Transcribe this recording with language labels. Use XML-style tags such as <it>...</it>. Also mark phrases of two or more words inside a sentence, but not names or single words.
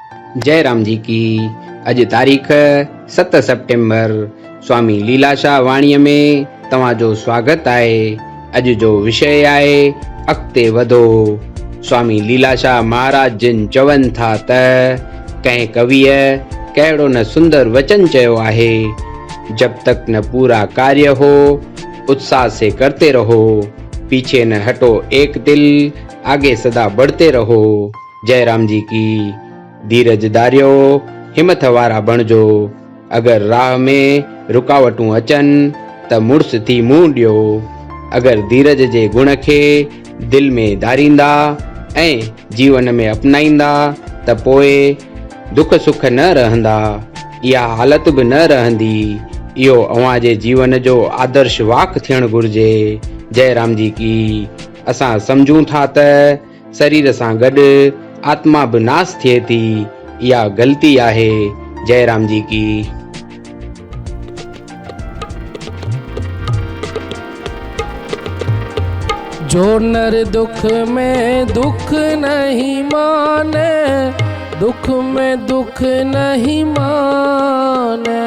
<hi>जय राम जी की।</hi> <sd>अॼु तारीख़ 7 सेप्टेम्बर। स्वामी लीलाशाह वाणीअ में तव्हांजो स्वागत आहे। अॼु जो विषय आहे अॻिते वधो। स्वामी लीलाशाह महाराज जिन चवनि था त कंहिं कविअ कहिड़ो न सुंदर वचन चयो आहे,</sd> <hi>जब तक न पूरा कार्य हो उत्साह से करते रहो, पीछे न हटो एक दिल, आगे सदा बढ़ते रहो। जय राम जी की।</hi> <sd>धीरज धारियो, हिम्मत वारा बणिजो। अगर राह में रुकावटूं अचनि त मुड़स थी मुंहुं ॾियो। अगर धीरज जे गुण खे दिल में धारींदा ऐं जीवन में अपनाईंदा त पोइ दुख सुख न रहंदा, इहा हालत बि न रहंदी। इहो अव्हां जे जीवन जो आदर्श वाक थियणु घुर्जे।</sd> <hi>जय राम जी की।</hi> <sd>असां सम्झूं था त शरीर सां गॾु आत्मा बि नास थिए थी, इहा ग़लती आहे।</sd> <hi>जय राम जी की। जो नर दुख में दुख नहीं माने, दुख में दुख नहीं माने।</hi>